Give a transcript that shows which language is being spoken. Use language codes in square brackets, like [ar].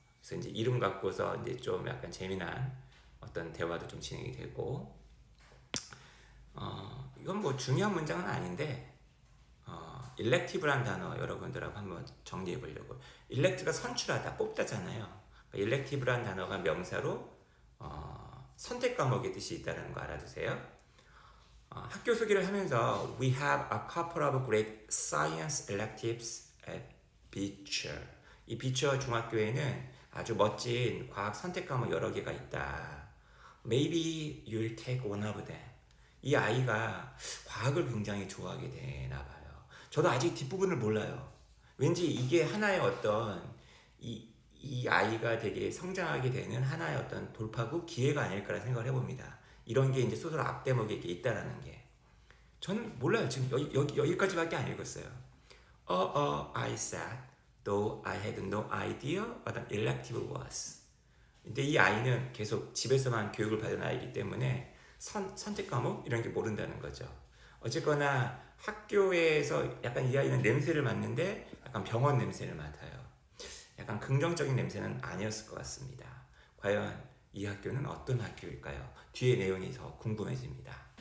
[ko] 그래서 이제 이름 갖고서 이제 좀 약간 재미난 어떤 대화도 좀 진행이 되고, 이건 뭐 중요한 문장은 아닌데, 일렉티브란 단어 여러분들하고 한번 정리해 보려고. 일렉트가 선출하다, 뽑다잖아요. 그러니까 일렉티브란 단어가 명사로 선택 과목의 뜻이 있다는 거 알아두세요. 학교 소개를 하면서 [en] We have a couple of great science electives at Beecher. [ko] 이 비처 중학교에는 아주 멋진 과학 선택 과목 여러 개가 있다. [en] Maybe you'll take one of them. [ko] 이 아이가 과학을 굉장히 좋아하게 되나 봐요. 저도 아직 뒷부분을 몰라요. 왠지 이게 하나의 어떤 이 아이가 되게 성장하게 되는 하나의 어떤 돌파구, 기회가 아닐까라 생각을 해봅니다. 이런 게 이제 소설 앞대목에 이렇게 있다라는 게. 저는 몰라요. 지금 여기까지밖에 안 읽었어요. [en] I said, though I had no idea what an elective was. [ko] 근데 이 아이는 계속 집에서만 교육을 받은 아이이기 때문에 선택 과목 이런 게 모른다는 거죠. 어쨌거나 학교에서 약간 이 아이는 냄새를 맡는데 약간 병원 냄새를 맡아요. 약간 긍정적인 냄새는 아니었을 것 같습니다. 과연 이 학교는 어떤 학교일까요? 뒤에 내용이 더 궁금해집니다.